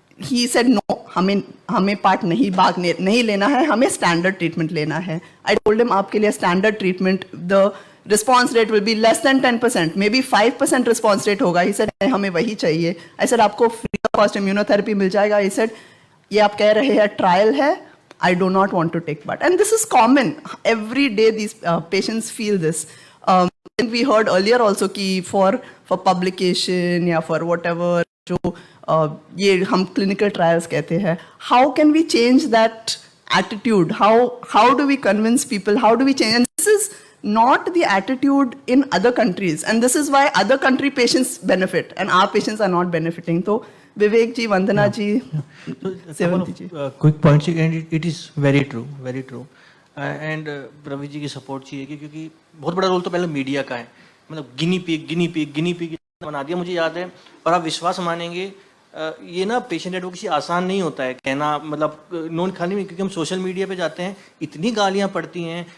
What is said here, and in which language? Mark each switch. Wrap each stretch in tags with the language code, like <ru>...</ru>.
<en>He said no,</en> <hi>हमें part नहीं लेना है, हमें स्टैंडर्ड ट्रीटमेंट लेना है.</hi> <en>I told him</en> <hi>आपके लिए</hi> <en>standard treatment, the response rate will be less than 10%, maybe 5% response rate</en> <hi>होगा.</hi> <en>He said</en> <hi>हमें वही चाहिए.</hi> <en>I said</en> <hi>आपको</hi> <en>free of cost immunotherapy</en> <hi>मिल जाएगा.</hi> <en>He said</en> <hi>ये आप कह रहे हैं ट्रायल है,</hi> <en>I do not want to take part. And this is common. Every day these patients feel this. And we heard earlier also</en> <hi>कि</hi> <en>for publication</en> <hi>या</hi> <en>for whatever</en> <hi>जो ये हम</hi> <en>clinical trials कहते हैं, how can we change that attitude? How do we convince people? How do we change? And this is not the attitude in other countries. And this is why other country patients benefit and our patients are not benefiting. So Vivek ji, Vandana ji, Sevanti ji. Quick points, and it is very true, very true. And</en> <hi>Ravi ji की support चाहिए क्योंकि बहुत बड़ा role तो पहले media का है. मतलब गिनी पिग बना दिया, मुझे याद है. और आप विश्वास मानेंगे, ये ना पेशेंट एडवोकेसी आसान नहीं होता है कहना, मतलब नॉन खाली में, क्योंकि हम सोशल मीडिया पे जाते हैं, इतनी गालियां पड़ती हैं.</hi>